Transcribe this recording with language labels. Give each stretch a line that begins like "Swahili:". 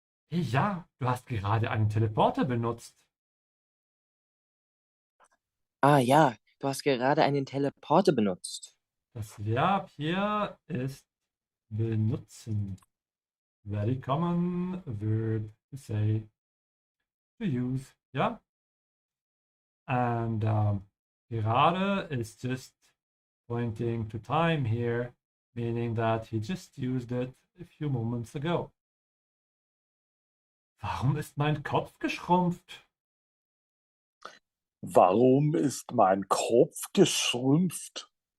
German: Ja, du hast gerade einen Teleporter benutzt. Ah ja, du hast gerade einen Teleporter benutzt. Das Verb hier ist benutzen.
English: Very common verb to say, to use, yeah? And gerade is just pointing to time here, meaning that he just used it a few moments ago.
German: Warum ist mein Kopf geschrumpft? Warum ist mein Kopf geschrumpft?